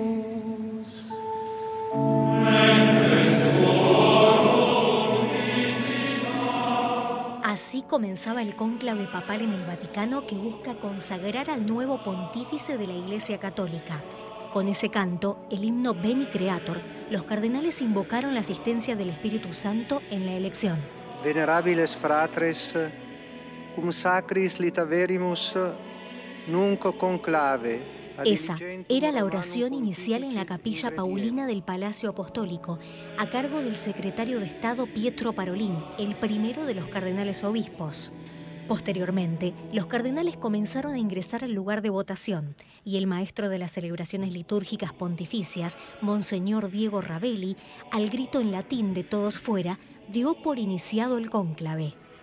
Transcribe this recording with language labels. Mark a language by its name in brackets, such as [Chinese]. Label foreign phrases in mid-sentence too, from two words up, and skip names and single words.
[Spanish] Así comenzaba el cónclave papal en el Vaticano que busca consagrar al nuevo pontífice de la Iglesia Católica. Con ese canto, el himno Veni Creator, los cardenales invocaron la asistencia del Espíritu Santo en la elección. [Latin] Venerabiles fratres, cum sacris litaverimus nunc conclave. [Spanish] Esa era la oración inicial en la capilla paulina del Palacio Apostólico, a cargo del secretario de Estado Pietro Parolin, el primero de los cardenales obispos. Posteriormente, los cardenales comenzaron a ingresar al lugar de votación y el maestro de las celebraciones litúrgicas pontificias, Monseñor Diego Ravelli, al grito en latín de todos fuera, dio por iniciado el cónclave.